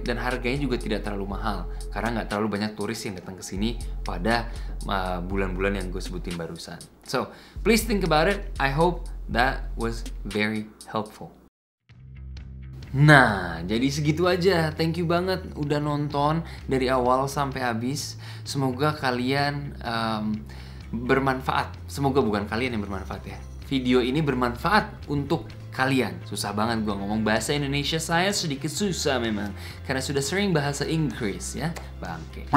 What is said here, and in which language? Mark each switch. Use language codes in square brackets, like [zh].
[id] Dan harganya juga tidak terlalu mahal karena nggak terlalu banyak turis yang datang ke sini pada bulan-bulan yang gue sebutin barusan. [en] So, please think about it. I hope that was very helpful. [id] Nah, jadi segitu aja. [en] Thank you [id] banget udah nonton dari awal sampai habis. Semoga kalian bermanfaat. Semoga bukan kalian yang bermanfaat ya. Video ini bermanfaat untuk kalian. Susah banget gue ngomong bahasa Indonesia, saya sedikit susah memang karena sudah sering bahasa Inggris ya, bangke.